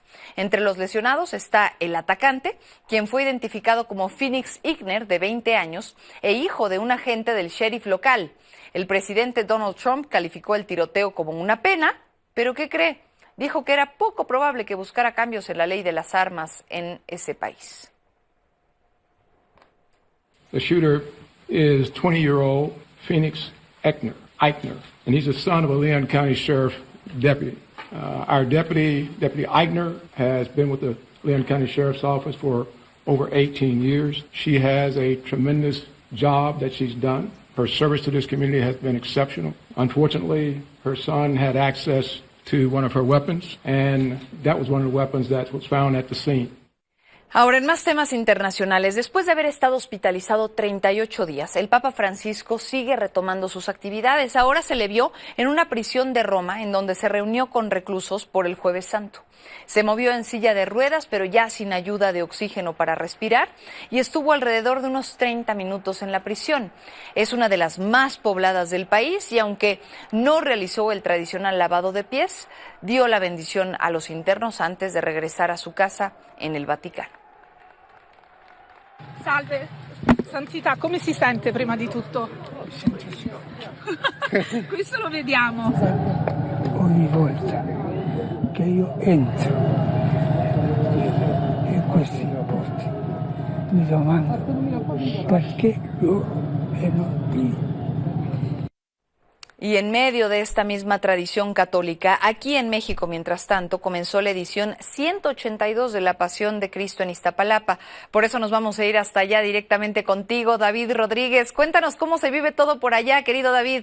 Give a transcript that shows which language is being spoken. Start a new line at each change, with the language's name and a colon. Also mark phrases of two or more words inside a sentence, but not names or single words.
Spanish: Entre los lesionados está el atacante, quien fue identificado como Phoenix Igner, de 20 años, e hijo de un agente del sheriff local. El presidente Donald Trump calificó el tiroteo como una pena, pero ¿qué cree? Dijo que era poco probable que buscara cambios en la ley de las armas en ese país.
English: The shooter is 20-year-old Phoenix Eichner, and he's the son of a Leon County Sheriff deputy. Our Deputy Eichner, has been with the Leon County Sheriff's Office for over 18 years. She has a tremendous job that she's done. Her service to this community has been exceptional. Unfortunately, her son had access to one of her weapons, and that was one of the weapons that was found at the scene.
Spanish: Ahora, en más temas internacionales, después de haber estado hospitalizado 38 días, el Papa Francisco sigue retomando sus actividades. Ahora se le vio en una prisión de Roma, en donde se reunió con reclusos por el Jueves Santo. Se movió en silla de ruedas, pero ya sin ayuda de oxígeno para respirar, y estuvo alrededor de unos 30 minutos en la prisión. Es una de las más pobladas del país, y aunque no realizó el tradicional lavado de pies, dio la bendición a los internos antes de regresar a su casa en el Vaticano.
Italian: Salve, Santità, come si sente prima di tutto? Questo lo vediamo. Ogni volta che io entro in questi posti mi domando perché loro e non Dio.
Spanish: Y en medio de esta misma tradición católica, aquí en México, mientras tanto, comenzó la edición 182 de la Pasión de Cristo en Iztapalapa. Por eso nos vamos a ir hasta allá directamente contigo, David Rodríguez. Cuéntanos cómo se vive todo por allá, querido David.